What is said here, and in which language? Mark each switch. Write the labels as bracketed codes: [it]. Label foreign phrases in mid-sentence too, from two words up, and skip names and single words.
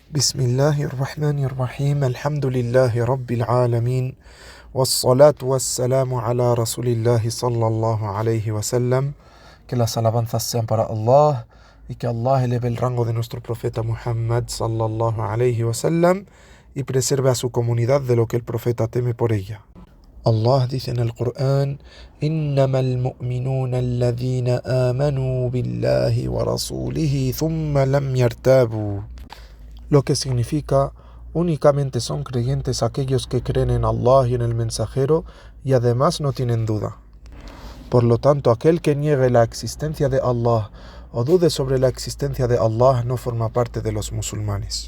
[ar] بسم الله الرحمن الرحيم. الحمد لله رب العالمين. والصلاة والسلام على رسول الله صلى الله عليه وسلم. [es] Que las alabanzas sean para Allah y que Allah eleve el rango de nuestro profeta Muhammad [ar] صلى الله عليه وسلم [es] y preserve a su comunidad de lo que el profeta teme por ella. Allah dice en el Corán: [ar] إنما المؤمنون الذين آمنوا بالله ورسوله ثم لم يرتابوا. [es] Lo que significa: únicamente son creyentes aquellos que creen en Allah y en el mensajero y además no tienen duda. Por lo tanto, aquel que niegue la existencia de Allah o dude sobre la existencia de Allah no forma parte de los musulmanes.